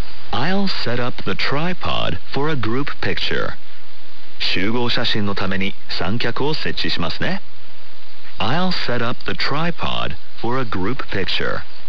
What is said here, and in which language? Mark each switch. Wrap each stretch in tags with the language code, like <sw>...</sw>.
<en>I'll set up the tripod for a group picture.</en> <ja>集合写真のために三脚を設置しますね。</ja> <en>I'll set up the tripod for a group picture.</en>